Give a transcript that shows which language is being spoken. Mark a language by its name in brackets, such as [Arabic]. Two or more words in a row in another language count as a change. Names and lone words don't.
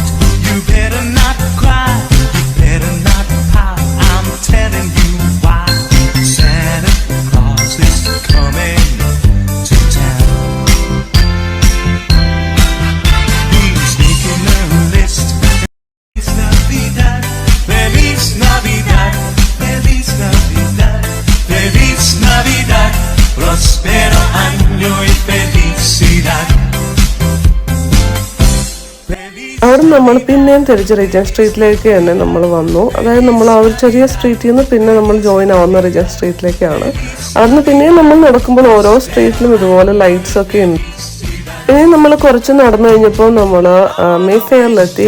[English] You better not cry. You better not pout. I'm telling you why. Santa Claus is coming to town. He's making a list. [Spanish] Feliz Navidad, Feliz Navidad, Feliz Navidad, Feliz Navidad, prospero año y felicidad. [Malayalam] അവിടെ നമ്മൾ പിന്നെയും തിരിച്ച് റീജൻറ്റ് സ്ട്രീറ്റിലേക്ക് തന്നെ നമ്മൾ വന്നു. അതായത് നമ്മൾ ആ ഒരു ചെറിയ സ്ട്രീറ്റിൽ നിന്ന് പിന്നെ നമ്മൾ ജോയിൻ ആവുന്ന റീജൻറ്റ് സ്ട്രീറ്റിലേക്കാണ്. അവിടുന്ന് പിന്നെയും നമ്മൾ നടക്കുമ്പോൾ ഓരോ സ്ട്രീറ്റിലും ഇതുപോലെ ലൈറ്റ്സ് ഒക്കെ ഉണ്ട്. പിന്നെ നമ്മൾ കുറച്ച് നടന്നു കഴിഞ്ഞപ്പോൾ നമ്മൾ മേഫെയറിലെത്തി.